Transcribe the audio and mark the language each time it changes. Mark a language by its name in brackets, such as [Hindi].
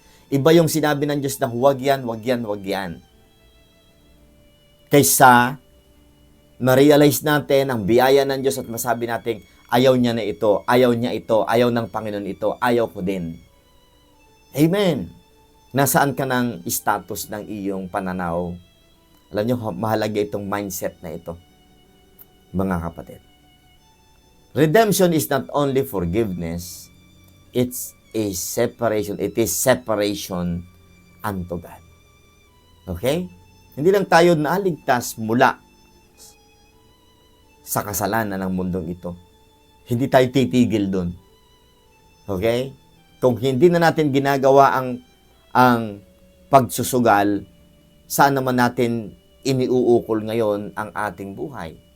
[Filipino] Iba yung sinabi ng Diyos na huwag yan, huwag yan, huwag yan. Kaysa ma-realize natin ang biyaya ng Diyos at masabi natin, ayaw niya na ito, ayaw niya ito, ayaw ng Panginoon ito, ayaw ko din. Amen. Nasaan ka ng status ng iyong pananaw? Alam niyo, mahalaga itong mindset na ito, mga kapatid. [English] Redemption is not only forgiveness, it's a separation. It is separation unto God. Okay? [Filipino] Hindi lang tayo naligtas mula sa kasalanan ng mundong ito. Hindi tayo titigil doon. Okay? Kung hindi na natin ginagawa ang pagsusugal, saan naman natin iniuukol ngayon ang ating buhay?